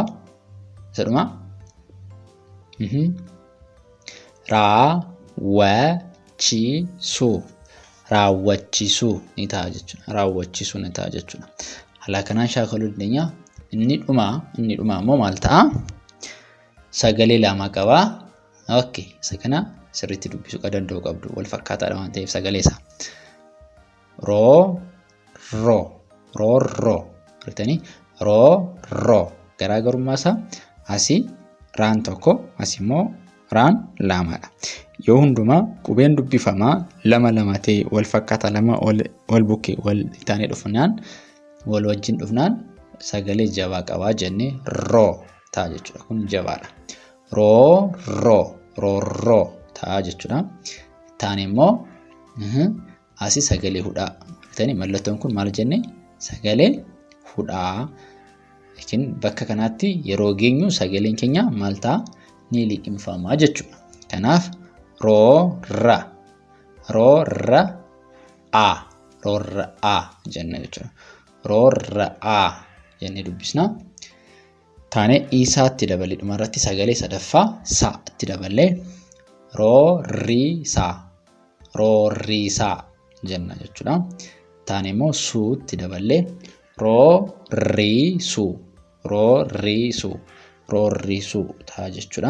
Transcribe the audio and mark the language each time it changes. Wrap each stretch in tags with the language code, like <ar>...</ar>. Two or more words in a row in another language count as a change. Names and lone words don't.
<om>Sadhuma. Raawwachiisuu. raawwachiisuu ni ta'a jechuudha. Raawwachiisuu ni ta'a jechuudha. Haala kanaan shaakaluu dandeenya. Inni dhumaa immoo maal ta'a? Sagalee lama qaba. Okay, isa kana sirriitti dubbisuu danda'uu qabdu. Wal fakkaataadha waan ta'eef sagalee isaa. Roo, roo, roo, roo. Argitanii? Roo, roo. Garaagarummaa isaa asii raan tokko, asii immoo raan lamadha. Yoo hundumaa qubeen dubbifamaa lama ta'e wal fakkaataa lama wal bukkee wal taanee dhufnaan wal wajjin dhufnaan sagalee jabaa qabaa jennee roo ta'a jechuudha. Kun jabaadha. Roo, roo, roo, roo ta'a jechuudha. Taane immoo asii sagalee hudhaa. Argitanii? Mallattoon kun maal jennee? Sagalee hudhaa. Lakin bakka kanatti yeroo geenyu sagaleen keenya maal ta'a? Ni liqimfamaa jechuudha. Kanaaf roo, ra, a, roo, ra, a jenna jechuudha. Roo, ra, a jennee dubbisna. Taane isaatti dabalee dhumarratti sagalee sadaffaa sa'atti dabalee roo, ri, saa jenna jechuudha. Taane immoo suutti dabalee roo, ri, suu ta'a jechuudha.</om>